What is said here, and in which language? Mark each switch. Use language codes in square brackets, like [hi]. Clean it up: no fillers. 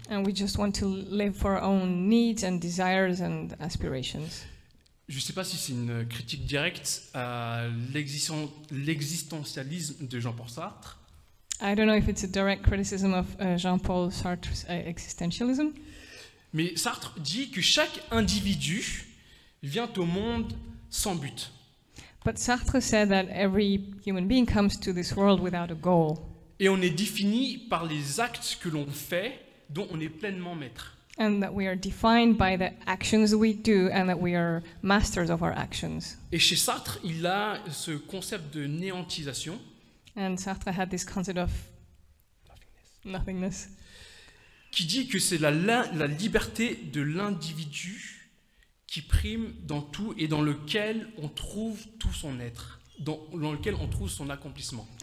[en] And we just want to live for our own needs and desires and aspirations. [fr] Je ne sais pas si c'est une critique directe à l'existentialisme de Jean-Paul Sartre, [en] I don't know if it's a direct criticism of Jean-Paul Sartre's existentialism, [fr] mais Sartre dit que chaque individu vient au monde sans but. [en] but Sartre said that every human being comes to this world without a goal. [fr] Et on est défini par les actes que l'on fait dont on est pleinement maître. [en] And that we are defined by the actions we do and that we are masters of our actions. [fr] Et chez Sartre, il a ce concept de néantisation [en] And Sartre had this concept of nothingness, [fr] qui dit que c'est la liberté de l'individu qui prime dans tout et dans lequel on trouve tout son être, dans lequel on trouve son accomplissement.